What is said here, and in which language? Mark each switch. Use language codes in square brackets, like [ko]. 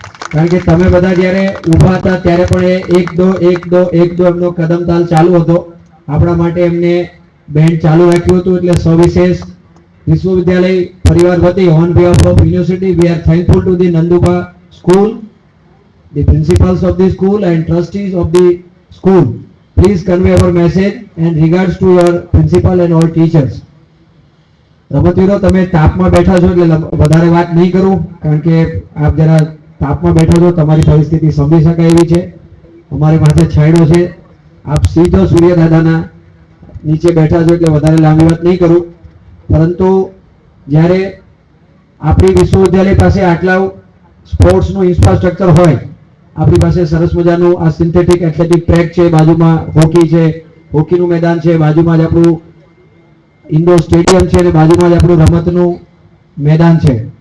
[gu] કારણ કે તમે બધા જ્યારે ઊભા હતા ત્યારે પણ એ એક દો એમનો કદમતાલ ચાલુ હતો. આપણા માટે એમને બેન્ડ ચાલુ રાખ્યું હતું. એટલે સવિશેષ વિશ્વવિદ્યાલય પરિવાર વતી [en] On behalf of university we are thankful to the Nanduba school, the principals of the school and trustees of the school. Please convey our message and regards to your principal and all teachers. [gu] રમતવીરો, તમે તાપમાં બેઠા છો એટલે વધારે વાત નહીં કરું, કારણ કે આપ જરા તાપમાં બેઠા છો, તમારી પરિસ્થિતિ સમજી શકાય એવી છે. અમારી માથે છાંયડો છે, આપ સીધો સૂર્યદાદાના નીચે બેઠા છો એટલે વધારે લાંબી વાત નહીં કરું. પરંતુ જ્યારે આપણી વિશ્વવિદ્યાલય પાસે આટલા સ્પોર્ટ્સનું ઇન્ફ્રાસ્ટ્રક્ચર હોય, આપણી પાસે સરસ મજાનું આ સિન્થેટિક એથ્લેટિક ટ્રેક છે, બાજુમાં હોકી છે, હોકીનું મેદાન છે, બાજુમાં જ આપણું ઇન્ડોર સ્ટેડિયમ છે અને બાજુમાં જ આપણું રમતનું મેદાન છે.